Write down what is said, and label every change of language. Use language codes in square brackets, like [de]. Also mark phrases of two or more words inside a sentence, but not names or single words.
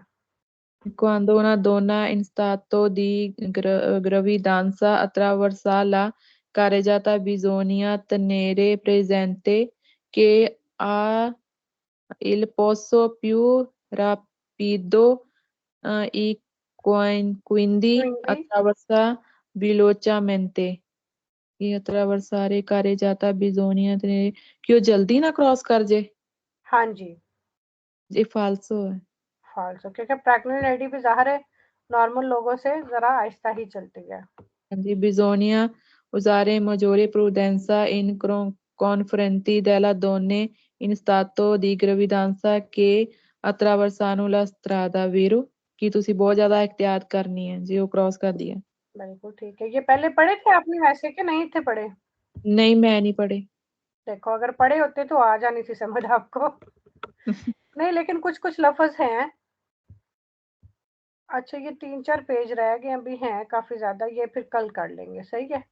[it] Quando una donna in stato di gravidanza attraversa la carreggiata bisogna tenere presente che ha il passo più rapido e quindi क्विंडी। attraversa velocemente। [hi] ये [it] attraversare carreggiata bisogna tenere [hi] कि वो जल्दी ना क्रॉस कर जे। हाँ जी, ये फाल्सो है। फॉल्स, क्योंकि [en] pregnant lady [hi] भी ज़ाहिर है नॉर्मल लोगों से ज़रा आहिस्ता ही चलती है। [it] Di bisogna usare maggiore prudenza in confronti delle donne in stato di gravidanza che attraversano la strada, vero? [hi] कि ਤੁਸੀਂ बहुत ज्यादा एहतियात करनी है जी वो क्रॉस कर दिया। बिल्कुल ठीक है। ये पहले पढ़े थे आपने वैसे कि नहीं थे पढ़े? नहीं मैं नहीं पढ़े। देखो, अगर पढ़े होते तो आ जानी थी समझ आपको। नहीं, लेकिन कुछ कुछ लफ्ज हैं। अच्छा, ये 3-4 पेज रह गए अभी, हैं काफी ज्यादा, ये फिर कल कर लेंगे, सही है?